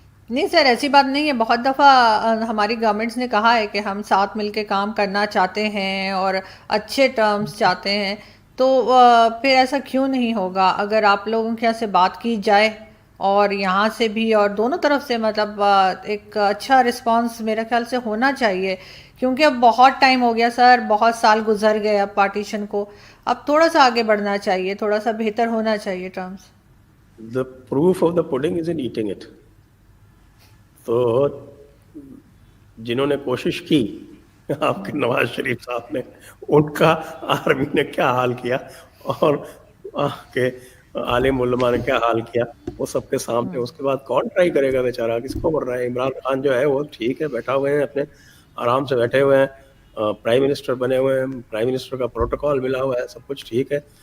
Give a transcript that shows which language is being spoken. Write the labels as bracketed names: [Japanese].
[Urdu] نہیں سر ایسی بات نہیں ہے, بہت دفعہ ہماری گورنمنٹس نے کہا ہے کہ ہم ساتھ مل کے کام کرنا چاہتے ہیں اور اچھے ٹرمز چاہتے ہیں, تو پھر ایسا کیوں نہیں ہوگا اگر آپ لوگوں کے یہاں سے بات کی جائے اور یہاں سے بھی, اور دونوں طرف سے مطلب ایک اچھا رسپانس میرے خیال سے ہونا چاہیے, کیونکہ اب بہت ٹائم ہو گیا سر, بہت سال گزر گئے اب پارٹیشن کو, اب تھوڑا سا آگے بڑھنا چاہیے, تھوڑا سا بہتر ہونا چاہیے terms. [English] The proof of the pudding is in eating it. [Urdu] تو جنہوں نے کوشش کی, آپ کے نواز شریف صاحب نے, ان کا آرمی نے کیا حال کیا اور کے عالم علماء نے کیا حال کیا, وہ سب کے سامنے. اس کے بعد کون ٹرائی کرے گا بیچارہ, کس کو بڑھ رہا ہے؟ عمران خان جو ہے وہ ٹھیک ہے, بیٹھا ہوئے ہیں اپنے آرام سے بیٹھے ہوئے ہیں, پرائم منسٹر بنے ہوئے ہیں, پرائم منسٹر کا پروٹوکال ملا ہوا ہے, سب کچھ ٹھیک ہے.